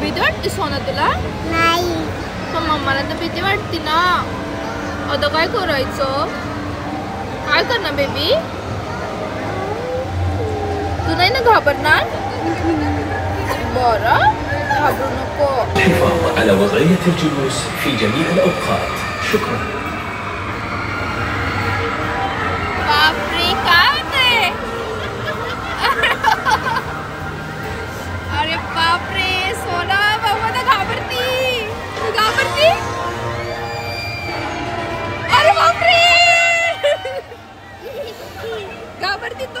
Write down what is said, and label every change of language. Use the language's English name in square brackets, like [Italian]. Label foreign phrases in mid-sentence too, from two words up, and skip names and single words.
[Marathi] भीती वाटते सोना तुला? नाही, पण मम्माला तर भीती वाटते ना। आता काय करायचं? काय करणार बेबी? तू नाही ना घाबरणार? बरं, घाबरू नको। [Arabic] الحفاظ على وضعية الجلوس في جميع الأوقات. شكرا. [Marathi] बापरे, काय होते? अरे बापरे, सोना बाबा तर घाबरती। तू घाबरती? अरे बापरे, घाबरती तू?